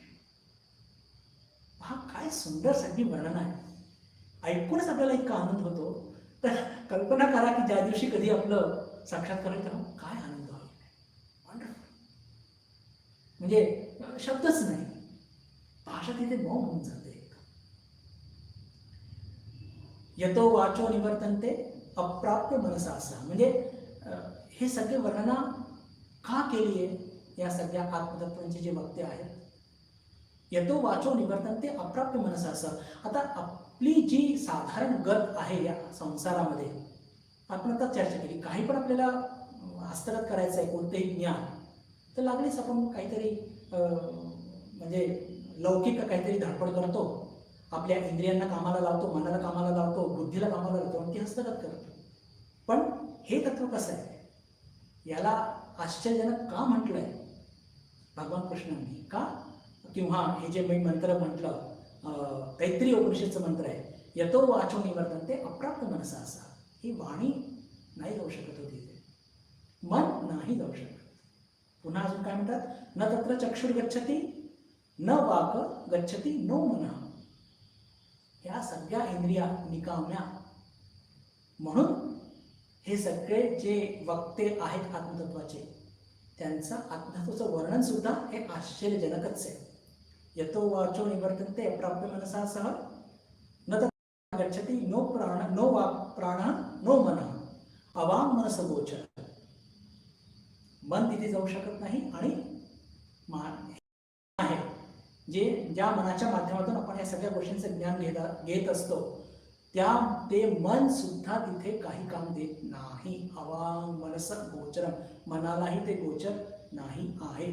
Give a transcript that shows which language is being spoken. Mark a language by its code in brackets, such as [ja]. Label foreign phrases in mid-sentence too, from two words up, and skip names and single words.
[mr] हा काय सुंदर सगळी वर्णन आहे. ऐकूनच आपल्याला इतका आनंद होतो. तर कल्पना करा की ज्या दिवशी कधी आपलं साक्षात्कार होईल तेव्हा काय आनंद होईल. वंडरफुल, म्हणजे शब्दच नाही, भाषा तिथे मौन होऊन जाते. [sa] यतो वाचो निवर्तन्ते अप्राप्य मनसा असा. [mr] म्हणजे हे सगळे वर्णना का केली आहे या सगळ्या आत्मतत्वांचे जे वक्ते आहेत. [sa] यतो वाचो निवर्तन्ते अप्राप्य मनसा असा. [mr] आता आपली जी साधारण गत आहे या संसारामध्ये, आपण आता चर्चा केली, काही पण आपल्याला हस्तगत करायचं आहे कोणतेही ज्ञान, तर लागलीच आपण काहीतरी म्हणजे लौकिक काहीतरी धडपड करतो, आपल्या इंद्रियांना कामाला लावतो, मनाला कामाला लावतो, बुद्धीला कामाला लावतो आणि ती हस्तगत करतो. पण हे तत्व कसं आहे, याला आश्चर्यजनक का म्हटलंय भगवान कृष्णांनी? का? किंवा हे जे मी मंत्र म्हटलं तैत्तिरीय उपनिषदचं मंत्र आहे, [sa] यतो वाचो निवर्तन्ते अप्राप्त मनसा असा. [mr] ही वाणी नाही जाऊ शकत होती, मन नाही जाऊ शकत. पुन्हा अजून काय म्हणतात, [sa] न तत्र चक्षुर गच्छती न वाक गच्छती नो मनः. [mr] ह्या सगळ्या इंद्रिया निकाम्या. म्हणून हे सगळे जे वक्ते आहेत आत्मतत्वाचे, त्यांचं आत्मतत्वाचं वर्णन सुद्धा हे आश्चर्यजनकच आहे. [sa] यतो वाचो निवर्तन्ते अप्राप्य मनसा सह न तत्र गच्छती नो प्राण नो वाक् प्राण नो मनः अवांग मनस गोचर. [mr] मन तिथे जाऊ शकत नाही आणि आहे जे ज्या मनाच्या माध्यमातून आपण या सगळ्या गोष्टींचं ज्ञान घेत असतो, ते मन सुद्धा तिथे काही काम देत नाही. [sa] अवांग मनस गोचरम, [mr] मनालाही ते गोचर नाही आहे.